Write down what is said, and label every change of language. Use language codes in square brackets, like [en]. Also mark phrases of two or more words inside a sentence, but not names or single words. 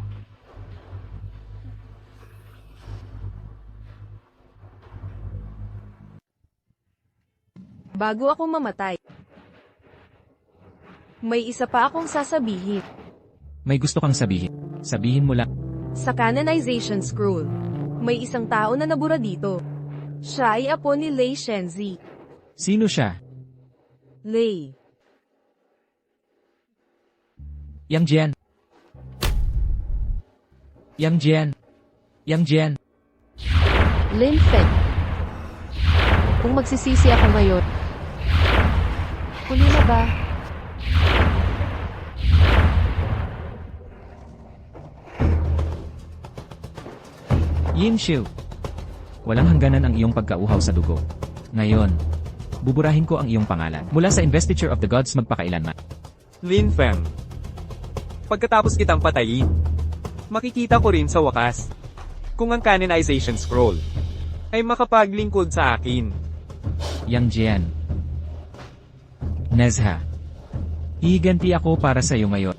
[tl] Bago ako mamatay. May isa pa akong sasabihin. May gusto kang sabihin. Sabihin mo lang. Sa [en] canonization scroll, [tl] may isang tao na nabura dito. Siya ay apo ni Lei Shenzi. Sino siya? Lei. Yang Jian. Yang Jian. Yang Jian. Lin Feng. Kung magsisisi ako ngayon, huli na ba? Yin Xiu. Walang hangganan ang iyong pagkauhaw sa dugo. Ngayon, buburahin ko ang iyong pangalan. Mula sa [en] investiture of the gods [tl] magpakailanman. Lin Feng. Pagkatapos kitang patayin, makikita ko rin sa wakas kung ang [en] canonization scroll [tl] ay makapaglingkod sa akin. Yang Jian. Nezha. Higanti ako para sa iyo ngayon.